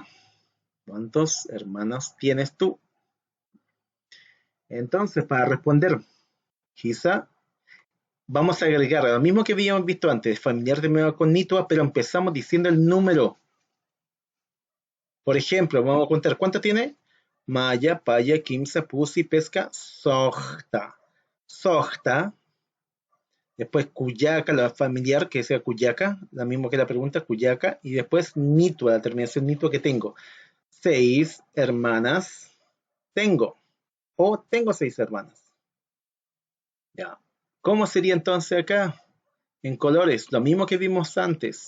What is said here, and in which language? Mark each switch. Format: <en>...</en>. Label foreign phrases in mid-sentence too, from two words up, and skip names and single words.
<es>¿Cuántos hermanos tienes tú? Entonces, para responder, quizá vamos a agregar lo mismo que habíamos visto antes, familiar terminado con nitua, pero empezamos diciendo el número. Por ejemplo, vamos a contar, ¿cuánto tiene?</es> <ay>Maya, paya, quimsa, pusi, pesca, sojta.</ay> <es>Sojta. Después cuyaca, la familiar, que sea cuyaca, la misma que la pregunta, cuyaca. Y después nitua, la terminación nitua que tengo. 6 hermanas tengo. O tengo 6 hermanas. Ya. ¿Cómo sería entonces acá? En colores, lo mismo que vimos antes.</es>